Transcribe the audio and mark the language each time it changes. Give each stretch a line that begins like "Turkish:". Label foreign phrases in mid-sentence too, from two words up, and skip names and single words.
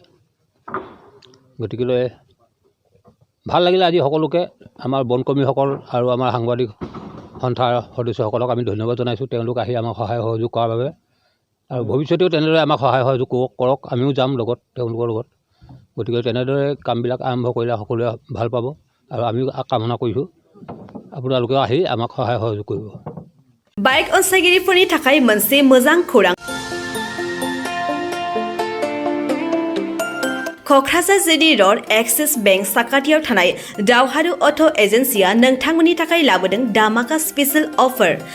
Assamese: গতিকেলৈ ভাল লাগিলে আজি সকলোকে, আমাৰ বনকৰ্মীসকল আৰু আমাৰ সাংবাদিক সন্থাৰ সদস্যসকলক আমি ধন্যবাদ জনাইছোঁ। তেওঁলোক আহি আমাক সহায় সহযোগ কৰাৰ বাবে, আৰু ভৱিষ্যতেও তেনেদৰে আমাক সহায় সহযোগ কৰক, আমিও যাম লগত তেওঁলোকৰ লগত। গতিকে তেনেদৰে কামবিলাক আৰম্ভ কৰিলে সকলোৱে ভাল পাব, আৰু আমিও কামনা কৰিছোঁ আপোনালোকেও আহি আমাক সহায় সহযোগ কৰিব।
Bodo: बाइक अनसायगिरिफोरनि थाखाय मोनसे मोजां खौरां। क'क्राझार जिडी र'ड एक्सिस बेंक साखाथियाव थानाय दावहारु अट' एजेन्सिया नोंथांमोननि थाखाय लाबोदों धामाका
English: special offer.